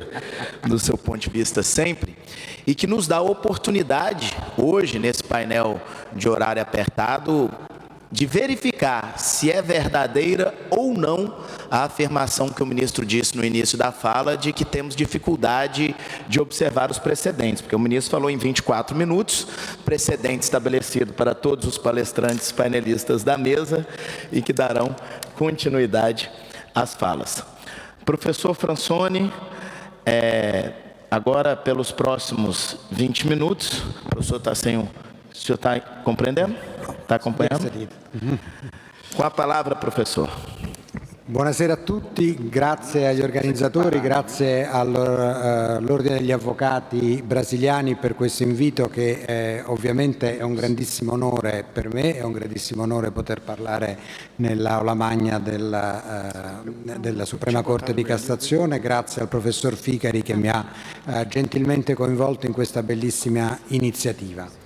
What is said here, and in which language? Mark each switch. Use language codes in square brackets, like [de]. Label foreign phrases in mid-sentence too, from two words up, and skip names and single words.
[pt] do seu ponto de vista sempre, e que nos dá a oportunidade, hoje, nesse painel de horário apertado, de verificar se é verdadeira ou não a afirmação que o ministro disse no início da fala, de que temos dificuldade de observar os precedentes, porque o ministro falou em 24 minutos, precedente estabelecido para todos os palestrantes painelistas da mesa e que darão continuidade às falas. Professor Fransoni, agora pelos próximos 20 minutos, o professor está sem o senhor está compreendendo? Está acompanhando? Com a palavra, professor. [it] Buonasera a tutti, grazie agli organizzatori, grazie all'Ordine degli Avvocati Brasiliani per questo invito che ovviamente è un grandissimo onore per me, è un grandissimo onore poter parlare nell'aula magna della Suprema Corte di Cassazione, grazie al professor Ficari che mi ha gentilmente coinvolto in questa bellissima iniziativa.